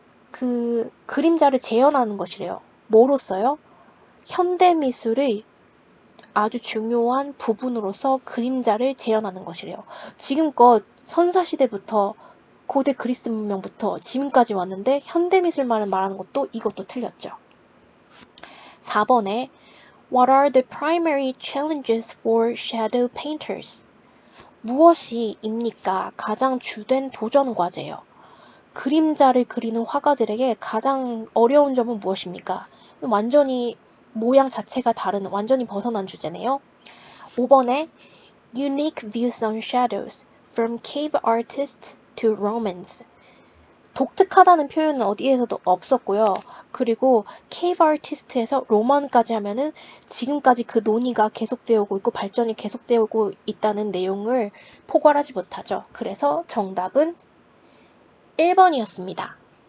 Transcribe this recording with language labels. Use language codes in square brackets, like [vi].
[ko] 그 그림자를 재현하는 것이래요. 뭐로써요? 현대 미술의 아주 중요한 부분으로서 그림자를 재현하는 것이래요. 지금껏 선사시대부터 고대 그리스 문명부터 지금까지 왔는데 현대미술만을 말하는 것도 이것도 틀렸죠. 4번에 [en] What are the primary challenges for shadow painters? [ko] 무엇이입니까? 가장 주된 도전 과제요. 그림자를 그리는 화가들에게 가장 어려운 점은 무엇입니까? 완전히 모양 자체가 다른 완전히 벗어난 주제네요. 5번에 [en] Unique views on shadows from cave artists to Romans. [ko] 독특하다는 표현은 어디에서도 없었고요. 그리고 케이브 아티스트에서 로만까지 하면은 지금까지 그 논의가 계속되고 있고 발전이 계속되고 있다는 내용을 포괄하지 못하죠. 그래서 정답은 1번이었습니다.